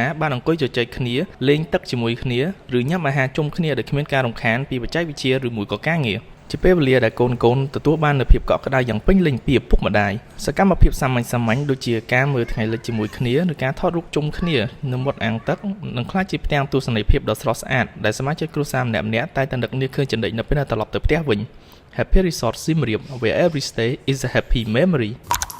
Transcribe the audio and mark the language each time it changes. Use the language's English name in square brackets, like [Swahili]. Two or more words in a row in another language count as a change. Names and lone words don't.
[Khmer] បានអង្គុយជជែកគ្នាលេងទឹកជាមួយគ្នាឬញ៉ាំអាហារជុំគ្នាដោយគ្មានការរំខានពីបច្ចេកវិទ្យាឬមួយក៏ការងារជាពេលវេលាដែលកូនទទួលបាននូវភាពកក់ក្ដៅយ៉ាងពេញលេញពីឪពុកម្ដាយសកម្មភាពសាមញ្ញៗដូចជាការមើលថ្ងៃលិចជាមួយគ្នាឬការថតរូបជុំគ្នានៅមាត់អាងទឹកនឹងក្លាយជាផ្ទាំងទស្សនីយភាពដ៏ស្រស់ស្អាតដែលសមាជិកគ្រួសារម្នាក់ៗតែងតែនឹកនាឃើញចំណិចនៅពេលត្រឡប់ទៅផ្ទះវិញ [English] Happy Resort Siem Reap, where every stay is a happy memory.